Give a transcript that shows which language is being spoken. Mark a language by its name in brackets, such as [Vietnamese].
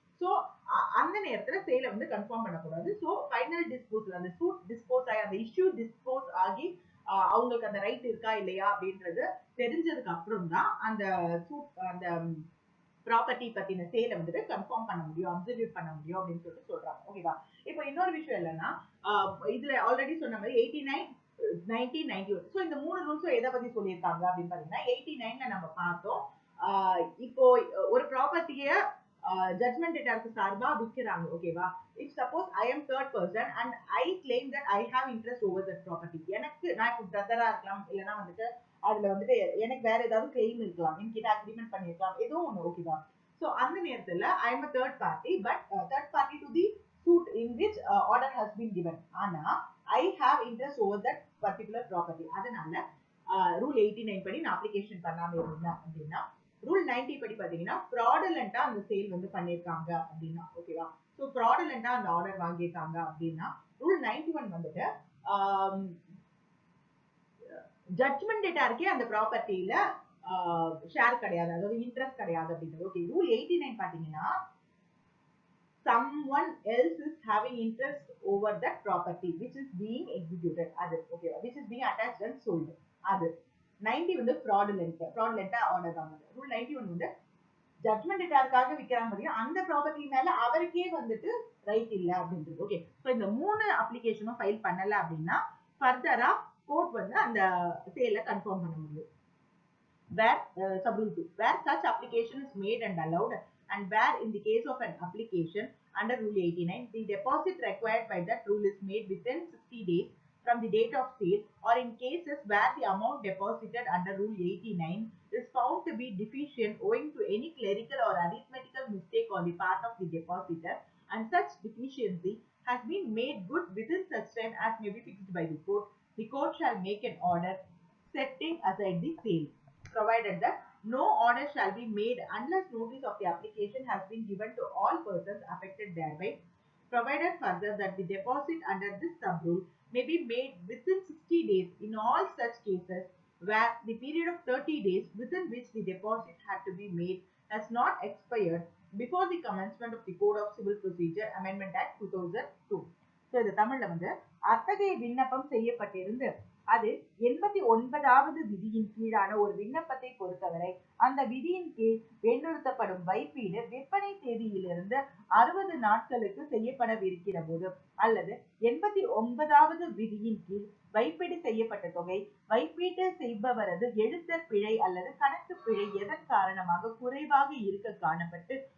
[Tamil] So அந்த நேரத்துல சேலை வந்து கன்ஃபார்ம் பண்ணக்கூடாது. சோ ஃபைனல் டிஸ்போசல் அந்த சூட் டிஸ்போஸ் ஆகி அந்த இஷ்யூ டிஸ்போஸ் ஆகி அவங்களுக்கு அந்த ரைட் இருக்கா இல்லையா அப்படின்றது தெரிஞ்சதுக்கு அப்புறம் தான் அந்த சூட் அந்த ப்ராப்பர்ட்டி பத்தின சேலை வந்துட்டு கன்ஃபார்ம் பண்ண முடியும், அப்சர்வ் பண்ண முடியும் அப்படின்னு சொல்லிட்டு சொல்றாங்க. ஓகேவா. இப்போ இன்னொரு விஷயம் என்னன்னா இதுல ஆல்ரெடி சொன்ன மாதிரி 89, 90, 91. சோ இந்த 3 ரூல்ஸும் எதை பத்தி சொல்லியிருக்காங்க அப்படின்னு பாத்தீங்கன்னா 89ல நம்ம பார்த்தோம். இப்போ ஒரு ப்ராப்பர்ட்டிய judgment debtorக்கு சார்பா விக்கிறாங்க. ஓகேவா. [English] If suppose I am third person and I claim that I have interest over that property. [Tamil] எனக்கு நான் இப்போ பிரதரா இருக்கலாம், இல்லைன்னா வந்துட்டு அதுல வந்துட்டு எனக்கு வேற ஏதாவது கிளைம் இருக்கலாம், என்கிட்ட அக்ரிமெண்ட் பண்ணிருக்கலாம், ஏதோ ஒண்ணு. ஓகேவா. சோ அந்த நேரத்துல [English] I am a third party but third party to the suit in which order has been given. ஆனா I have interest over that particular property. [Tamil] அதனால ரூல் 89 படி நான் அப்ளிகேஷன் பண்ணாம இருந்தேன் அப்படின்னா ரூல் 90 படி பாத்தீங்கன்னா fraudulent அந்த சேல் வந்து பண்ணிருக்காங்க அப்படின்னா. ஓகேவா. சோ fraudulent அந்த ஆர்டர் வாங்கியிருக்காங்க அப்படின்னா ரூல் 91 வந்துட்டு ஜட்ஜ்மெண்ட் டேட்டாருக்கே அந்த ப்ராப்பர்ட்டியில ஷேர் கிடையாது, அதாவது இன்ட்ரெஸ்ட் கிடையாது அப்படின்றது. ஓகே. ரூல் 89 பாத்தீங்கன்னா [English] someone else is having interest over that property which is being executed. [Tamil] அது ஓகேவா. [English] which is being attached and sold. [Tamil] அது 90 வந்து fraudulent ஆர்டர் வாங்குது. ரூல் 91 வந்து ஜட்ஜ்மெண்ட் டேட்டாருக்காக விக்கிறாங்க பாத்தீங்க, அந்த ப்ராப்பர்ட்டி மேல அவருக்கே வந்துட்டு ரைட் இல்ல அப்படின்றது. ஓகே. சோ இந்த 3 அப்ளிகேஷனும் ஃபைல் பண்ணல அப்படின்னா ஃபர்தரா கோர்ட் வந்து அந்த சேல கன்ஃபார்ம் பண்ண முடியும். [English] Where sub rule 2, where such application is made and allowed, and where in the case of an application under rule 89 the deposit required by that rule is made within 60 days from the date of sale, or in cases where the amount deposited under rule 89 is found to be deficient owing to any clerical or arithmetical mistake on the part of the depositor, and such deficiency has been made good within such time as may be fixed by the court shall make an order setting aside the sale, provided that no order shall be made unless notice of the application has been given to all persons affected thereby, provided further that the deposit under this sub rule may be made within 60 days in all such cases where the period of 30 days within which the deposit had to be made has not expired before the commencement of the Code of Civil Procedure Amendment Act 2002. [Tamil] So இது தமிழ்ல வந்து அத்தகைய விண்ணப்பம் செய்யப்பட்டிருந்து அது 89வது விதியின் கீழான ஒரு விண்ணப்பத்தை பொறுத்தவரை அந்த விதியின் கீழ் வேண்டுறுத்தப்படும் வைப்பீடு விற்பனை தேதியிலிருந்து 60 நாட்களுக்கு செய்யப்படவிருக்கிற போது, அல்லது 89வது விதியின் கீழ் வைப்பீடு செய்யப்பட்ட தொகை வைப்பீட்டு செய்பவரது எழுத்தர் பிழை அல்லது கணக்கு பிழை எதன் காரணமாக குறைவாக இருக்க காணப்பட்டு